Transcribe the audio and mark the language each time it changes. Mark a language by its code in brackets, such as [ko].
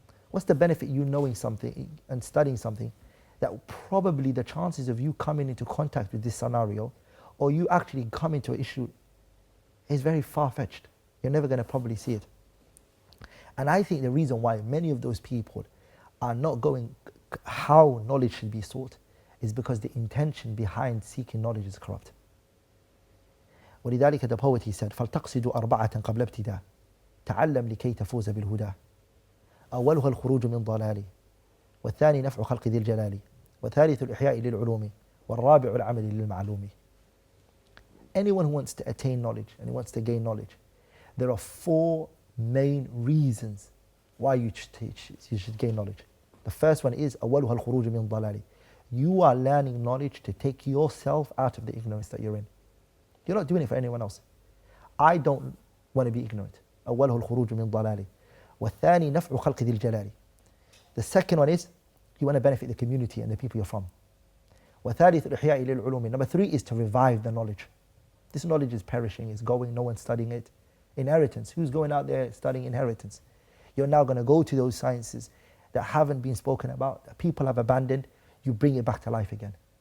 [en] What's the benefit you knowing something and studying something that probably the chances of you coming into contact with this scenario or you actually come into an issue is very far-fetched. You're never going to probably see it. And I think the reason why many of those people are not going how knowledge should be sought is because the intention behind seeking knowledge is corrupt. [ar] ولذلك [en] the poet, he said, [ar] فَلْتَقْصِدُ أَرْبَعَةً قَبْلَ ابْتِدَاءٍ تَعَلَّمْ لِكَيْ تَفُوزَ بِالْهُدَى أولها الخروج من ضلال والثاني نفع خلق ذي الجلال والثالث الإحياء للعلوم والرابع العمل للمعلوم. [en] Anyone who wants to attain knowledge and wants to gain knowledge, there are 4 main reasons why you should gain knowledge. The first one is [ar] أولها الخروج من ضلال. [en] You are learning knowledge to take yourself out of the ignorance that you're in. You're not doing it for anyone else. I don't want to be ignorant. [ar] أولها الخروج من ضلال والثاني نفع خلق ذي الجلال. [en] The second one is you want to benefit the community and the people you're from. [ar] وثالث الإحياء للعلوم. [en] Number 3 is to revive the knowledge. This knowledge is perishing, it's going, no one's studying it. Inheritance. Who's going out there studying inheritance? You're now going to go to those sciences that haven't been spoken about, that people have abandoned, you bring it back to life again.